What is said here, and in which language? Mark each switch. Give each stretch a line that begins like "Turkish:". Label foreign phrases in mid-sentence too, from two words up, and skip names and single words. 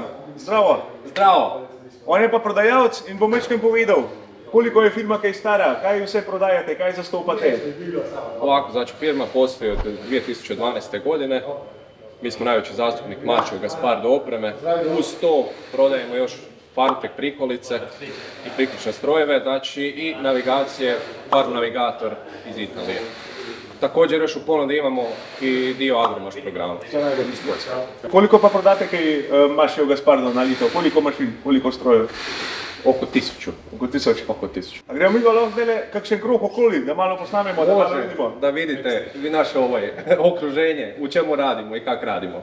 Slovenian: Zdravo. Zdravo. On je pa prodajalec in bom večkrat povedal, koliko je firma kaj stara, kaj vse prodajate, kaj zastopate.
Croatian: Ovako, znači firma postoji od 2012. godine. Mi smo najveći zastupnik Mačev Gaspardo opreme. Uz to prodajemo još Farmtrek prikolice i priključne strojeve, znači i navigacije, Farm Navigator iz Italije. Također još u ponudi imamo i dio Agromaš programa.
Slovenian: Koliko pa prodate kaj Mačev Gaspardo na leto? Koliko mašin, koliko strojev?
Croatian: Oko 1000.
Slovenian: Oko 1000?
Croatian: Oko 1000.
Slovenian: A gremo mi lahko zdaj kakšen krug okoli, da malo posnamemo, da malo vidimo?
Croatian: Da vidite vi naše okruženje, u čemu radimo i kak radimo.